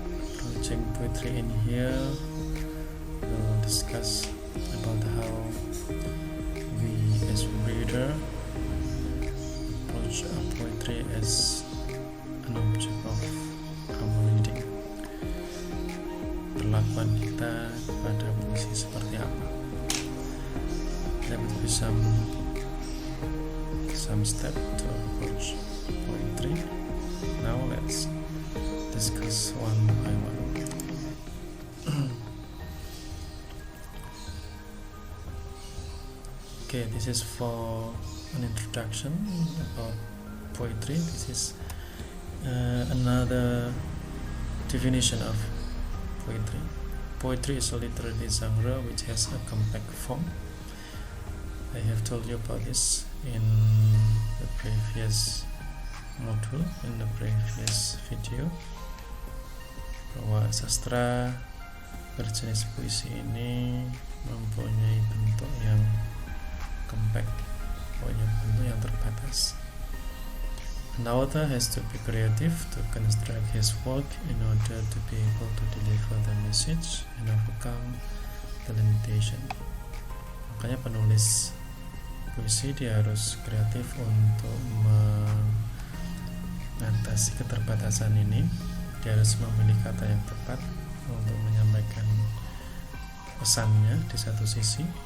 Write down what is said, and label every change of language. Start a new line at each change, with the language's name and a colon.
English: Approaching poetry in here we'll discuss about how we as reader approach poetry as an object of our reading.
Indonesian: Perlakuan kita kepada puisi seperti apa?
English: There will be some step to approach poetry. Now let's discuss one by one. Okay, this is for an introduction about poetry. This is another definition of poetry. Poetry is a literary genre which has a compact form. I have told you about this in the previous module, in the previous video,
Indonesian: bahwa sastra berjenis puisi ini mempunyai bentuk yang compact, punya bentuk yang terbatas.
English: An author has to be creative to construct his work in order to be able to deliver the message and overcome the limitation.
Indonesian: Makanya penulis puisi dia harus kreatif untuk mengatasi keterbatasan ini. Dia harus memilih kata yang tepat untuk menyampaikan pesannya di satu sisi.